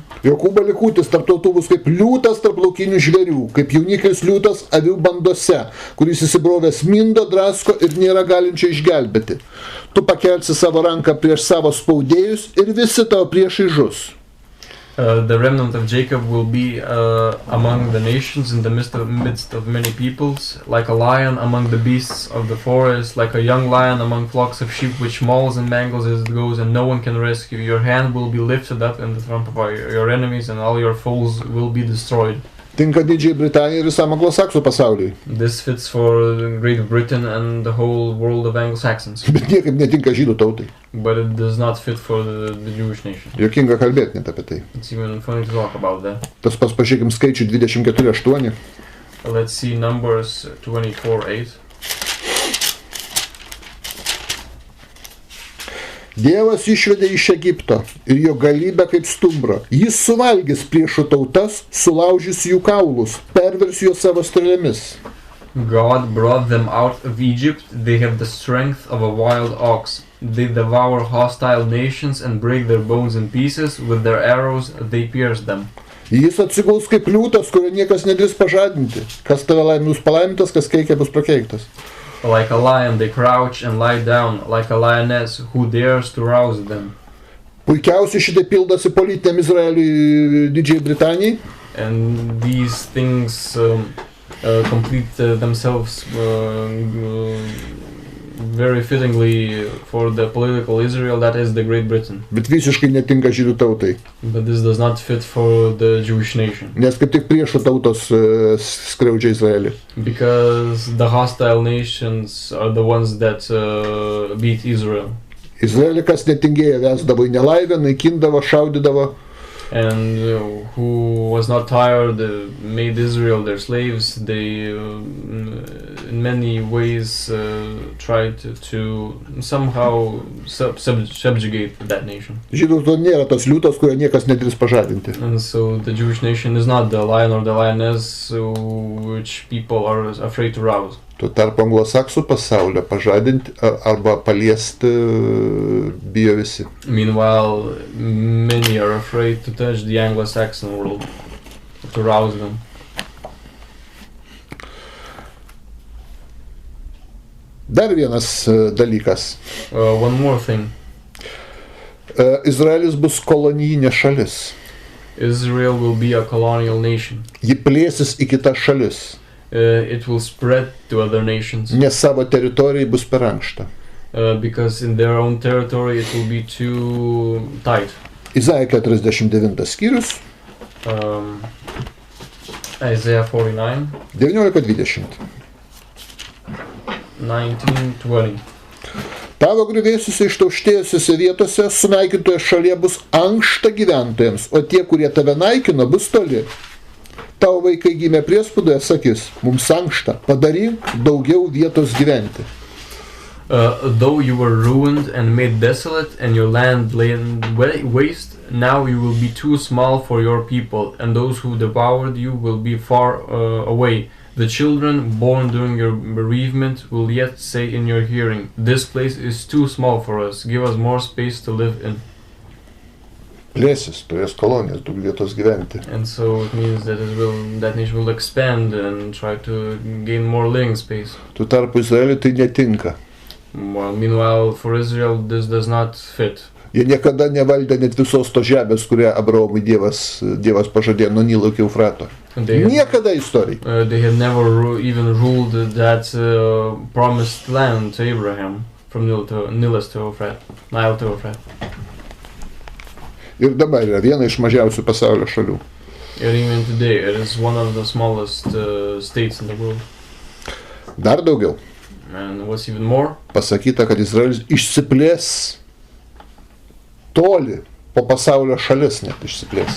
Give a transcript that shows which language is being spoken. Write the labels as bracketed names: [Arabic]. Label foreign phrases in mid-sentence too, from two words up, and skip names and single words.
[Lithuanian] Jokūbo likutis tarp tautų bus kaip liūtas tarp laukinių žvėrių, kaip jauniklis liūtas avių bandose, kuris įsibrovęs mindo, drasko ir nėra galinčio išgelbėti. Tu pakelsi savo ranką prieš savo spaudėjus ir visi tavo priešai žus. [English] The remnant of Jacob will be among the nations in the midst of many peoples, like a lion among the beasts of the forest, like a young lion among flocks of sheep, which mauls and mangles as it goes, and no one can rescue. Your hand will be lifted up in the trump of your enemies, and all your foes will be destroyed. [Lithuanian] Tinka Didžiai Britanijai ir visam anglosaksų pasauliui. [English] This fits for Great Britain and the whole world of Anglo-Saxons. [Lithuanian] Bet niekaip netinka žydų tautai. [English] But it does not fit for the Jewish nation. [Lithuanian] Jokinga kalbėti net apie tai. [English] It's even funny to talk about that. [Lithuanian] Tas pažiūrėkim skaičių 24:8. [English] Let's see Numbers 24:8. [Lithuanian] Dievas išvedė iš Egipto ir jo galybę kaip stumbrą. Jis suvalgys priešų tautas, sulaužys jų kaulus, pervers juos savo strėlėmis. [English] God brought them out of Egypt. They have the strength of a wild ox. They devour hostile nations and break their bones in pieces. With their arrows they pierce them. [Lithuanian] Jis atsiguls kaip liūtas, kurio niekas nedrįs pažadinti. Kas tave laimės palaimintas, kas keikia bus prakeiktas. [English] Like a lion they crouch and lie down, like a lioness who dares to rouse them. [Lithuanian] Puikiausiai šitai pildosi politiniam Izraeliui Didžiai Britanijai. [English] And these things complete themselves very fittingly for the political Israel that is the Great Britain. [Lithuanian] Bet visiškai netinka žydų tautai. [English] But this does not fit for the Jewish nation. [Lithuanian] Nes kaip tik priešų tautos skriaudžia Izraelį. [English] Because the hostile nations are the ones that beat Israel. [Lithuanian] Izraelį kas netingėjo, vesdavo į nelaivę, naikindavo, šaudydavo. [English] And who was not tired made Israel their slaves. They in many ways tried to somehow subjugate that nation. [Lithuanian] Žydų tauta nėra tas liūtas, kurio niekas nedrįs pažadinti. [English] And so the Jewish nation is not the lion or the lioness which people are afraid to rouse. [Lithuanian] Tuo tarpu anglosaksų pasaulio pažadinti arba paliesti bijo visi. [English] Meanwhile, many are afraid to touch the Anglo-Saxon world, to rouse them. [Lithuanian] Dar vienas dalykas. [English] One more thing. [Lithuanian] Izraelis bus kolonijinė šalis. [English] Israel will be a colonial nation. [Lithuanian] Ji plėsis į kitas šalis. [English] it will spread to other nations. [Lithuanian] Nes savo teritorijai bus per ankšta. [English] Because in their own territory it will be too tight. [Lithuanian] Izaijo 49 skyrius. [English] Isaiah 49, 19-20. 19-20. [Lithuanian] Tavo griuvėsiuose ištauštėjusiuose vietose sunaikintoje šalyje bus ankšta gyventojams, o tie, kurie tave naikino, bus toli. Tavo vaikai gimė priespaudoje, sakys, mums ankšta, padaryk daugiau vietos gyventi. [English] Though you were ruined and made desolate, and your land lay waste, now you will be too small for your people, and those who devoured you will be far away. The children born during your bereavement will yet say in your hearing, this place is too small for us, give us more space to live in. [Lithuanian] Plėsis, turės kolonijas, daug vietos gyventi. [English] And so it means that that nation will expand and try to gain more living space. [Lithuanian] Tuo tarpu Izraeliui tai netinka. [English] Well, meanwhile, for Israel, this does not fit. [Lithuanian] Jie niekada nevaldė net visos to žemės, kurią Abraomui Dievas pažadėjo nuo Nilo iki Eufrato. Niekada istorijai. [English] They had never even ruled that promised land to Abraham from Nile to Euphrates. [Lithuanian] Ir dabar yra viena iš mažiausių pasaulio šalių. [English] And even today, it is one of the smallest states in the world. [Lithuanian] Dar daugiau. [English] And what's even more? [Lithuanian] Pasakyta, kad Izraelis išsiplės toli po pasaulio šalis net išsiplės.